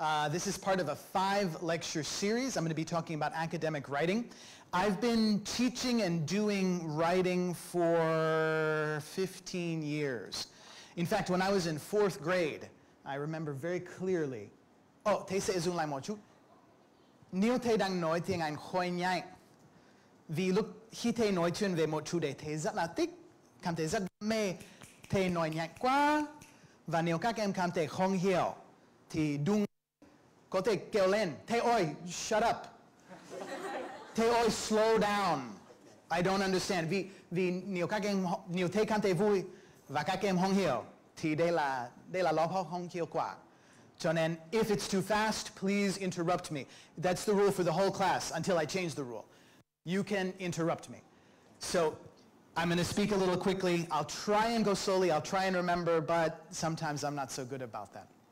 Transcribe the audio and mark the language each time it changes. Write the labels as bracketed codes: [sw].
[en] This is part of a 5-lecture series. I'm going to be talking about academic writing. I've been teaching and doing writing for 15 years. In fact, when I was in 4th grade, I remember very clearly. [vi] Oh, thế sẽ dùng lại một chút. Nếu thầy đang nói tiếng Anh hơi nhanh, vì lúc khi thầy nói chuyện về một chủ đề thầy rất là thích, cảm thấy rất đam mê, thầy nói nhanh quá, và nếu các em cảm thấy không hiểu, thì đúng có thể kêu lên, thầy ơi, [en] shut up. [vi] Thầy ơi, [en] slow down. I don't understand. [vi] Vì nếu thầy cảm thấy vui và các em không hiểu, thì đây là lớp học không hiệu quả. Cho nên, [en] if it's too fast, please interrupt me. That's the rule for the whole class until I change the rule. You can interrupt me. So, I'm going to speak a little quickly. I'll try and go slowly. I'll try and remember, but sometimes I'm not so good about that.